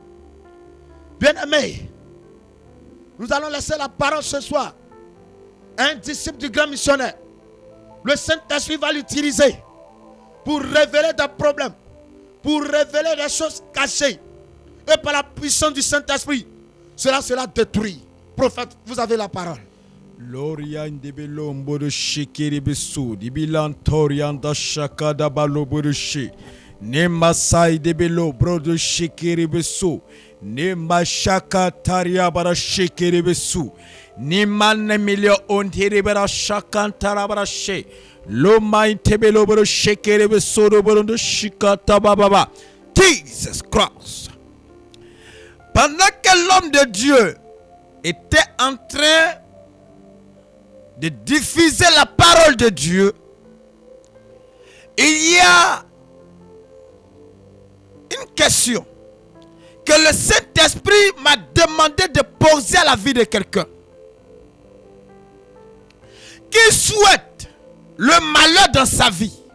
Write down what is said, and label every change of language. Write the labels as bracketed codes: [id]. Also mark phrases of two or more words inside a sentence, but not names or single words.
[fr] Bien-aimé, nous allons laisser la parole ce soir à un disciple du grand missionnaire. Le Saint-Esprit va l'utiliser pour révéler des problèmes, pour révéler des choses cachées. Et par la puissance du Saint-Esprit, cela sera détruit. Prophète, vous avez la parole. Lorian de belombo de shikiri besu, di bilantorian da shaka da balobo de shi. Ne masai de belo bro de shikiri besu. Ne mashaka taria bara shikiri besu. Ni man milio ontiri bara shakantara bara she. Lo main tebelo bro shikiri besu do bro de shikata baba. Jesus Christ. Pendant que l'homme de Dieu était en train de diffuser la parole de Dieu, il y a une question que le Saint-Esprit m'a demandé de poser à la vie de quelqu'un qui souhaite le malheur dans sa vie.